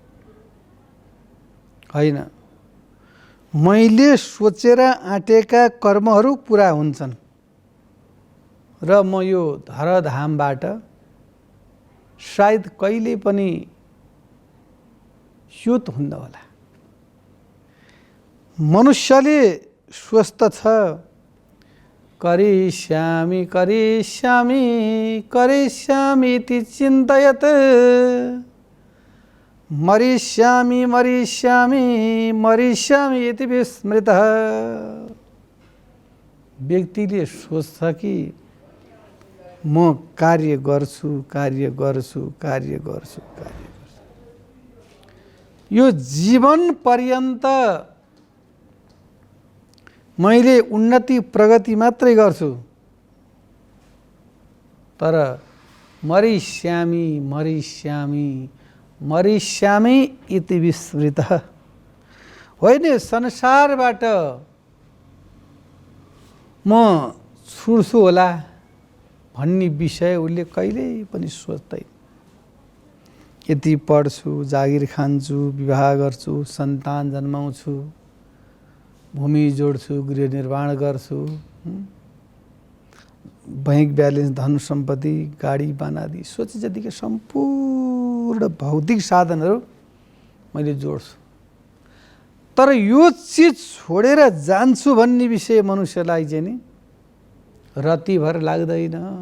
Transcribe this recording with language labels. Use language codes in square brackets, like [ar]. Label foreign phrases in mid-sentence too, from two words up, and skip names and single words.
[ne] होइन, मैले सोचेर आँटेका कर्महरू पुरा हुन्छन् र म यो धरधामबाट सायद कहिले पनि च्युत हुन्न होला। मनुष्यले स्वस्थ छ, [sa] करिष्यामि करिष्यामि करिष्यामि इति चिन्तयत्, मरिष्यामि मरिष्यामि मरिष्यामि इति विस्मृतः। [ne] व्यक्तिले सोच्छ कि म कार्य गर्छु कार्य गर्छु कार्य गर्छु कार्य गर्छु, यो जीवन पर्यन्त मैले उन्नति प्रगति मात्रै गर्छु, तर [sa] मरिष्यामि मरिष्यामि मरिष्यामि इति विस्मृतः। [ne] होइन, संसारबाट म छुट्छु होला भन्ने विषय उसले कहिल्यै पनि सोच्दैन। यति पढ्छु, जागिर खान्छु, विवाह गर्छु, सन्तान जन्माउँछु, भूमि जोड्छु, गृह निर्माण गर्छु, [en] bank balance, [ne] धन सम्पत्ति, गाडी बानादी, सोचे जतिकै सम्पूर्ण भौतिक साधनहरू मैले जोड्छु, तर यो चिज छोडेर जान्छु भन्ने विषय मनुष्यलाई चाहिँ नि रतिभर लाग्दैन।